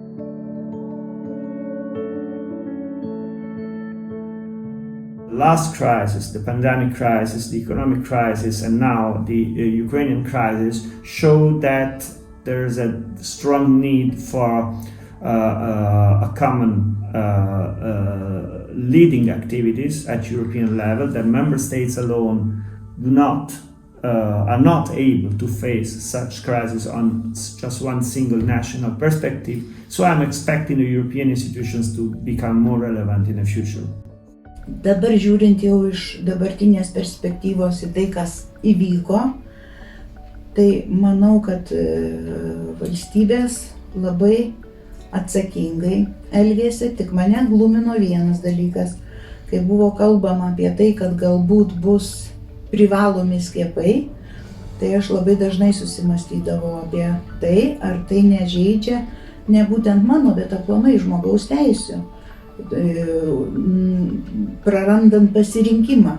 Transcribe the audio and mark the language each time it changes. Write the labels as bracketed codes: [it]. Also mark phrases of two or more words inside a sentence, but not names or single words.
[en] The last crisis, the pandemic crisis, the economic crisis, and now the Ukrainian crisis show that there's a strong need for a common leading activities at European level that member states alone are not able to face such crises on just one single national perspective. So I'm expecting the European institutions to become more relevant in the future. [lt] Dabar žiūrint jau iš dabartinės perspektyvos į tai, kas įvyko, tai manau, kad valstybės labai atsakingai elgėsi, tik mane glumino vienas dalykas, kai buvo kalbama apie tai, kad galbūt bus privalomi skiepai, tai aš labai dažnai susimastydavau apie tai, ar tai nežeidžia ne būtent mano, bet aplamai žmogaus teisių, prarandant pasirinkimą.